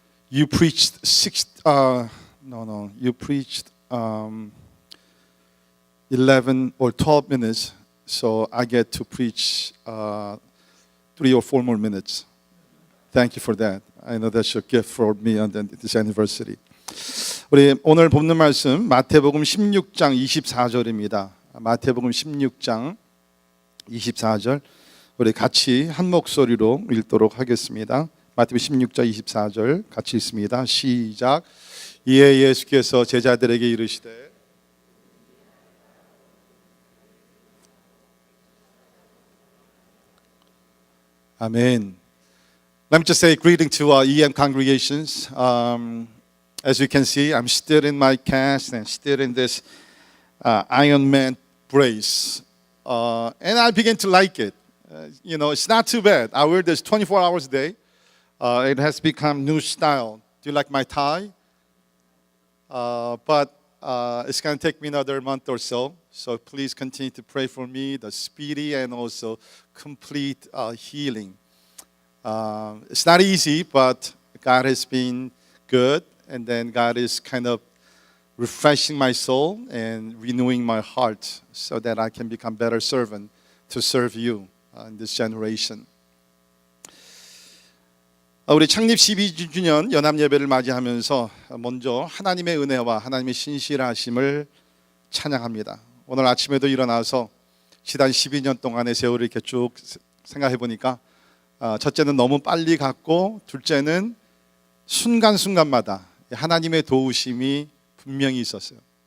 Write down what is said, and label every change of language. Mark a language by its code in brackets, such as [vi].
[en] You preached 11 or 12 minutes, so I get to preach 3 or 4 more minutes. Thank you for that. I know that's a gift for me on this anniversary. [ko] 우리 오늘 본문 말씀 마태복음 16장 24절입니다. 마태복음 16장 24절 우리 같이 한 목소리로 읽도록 하겠습니다. 마태복음 16장 24절 같이 읽습니다. 시작. 이에 예수께서 제자들에게 이르시되 아멘. [en] Let me just say greeting to our EM congregations. As you can see, I'm still in my cast and still in this Iron Man brace, and I began to like it. It's not too bad. I wear this 24 hours a day. It has become new style. Do you like my tie? But it's going to take me another month or so. So please continue to pray for me, the speedy and also complete healing. It's not easy, but God has been good. And then God is kind of refreshing my soul and renewing my heart so that I can become better servant to serve you in this generation. [ko] 우리 창립 12주년 연합예배를 맞이하면서 먼저 하나님의 은혜와 하나님의 신실하심을 찬양합니다. 오늘 아침에도 일어나서 지난 12년 동안의 세월을 이렇게 쭉 생각해 보니까 첫째는 너무 빨리 갔고 둘째는 순간순간마다 하나님의 도우심이 분명히 있었어요.